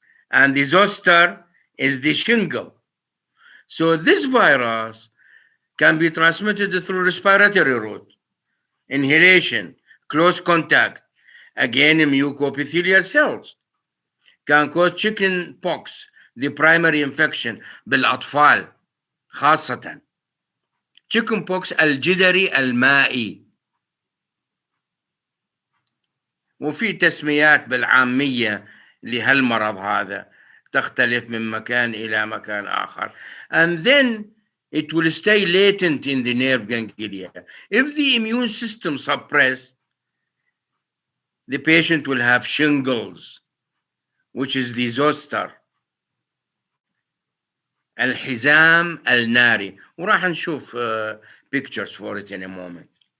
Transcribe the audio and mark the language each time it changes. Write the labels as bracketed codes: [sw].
[en] And the zoster is the shingle. So this virus can be transmitted through respiratory route, inhalation, close contact, again mucoepithelial cells, can cause chicken pox, the primary infection [ar] بالأطفال خاصة. chicken pox الجدري المائي. وفي تسميات بالعامية لهالمرض هذا تختلف من مكان إلى مكان آخر. [en] And then it will stay latent in the nerve ganglia. If the immune system suppressed, the patient will have shingles, which is the zoster. [ar] الحزام الناري. وراح نشوف [en] pictures for it in a moment.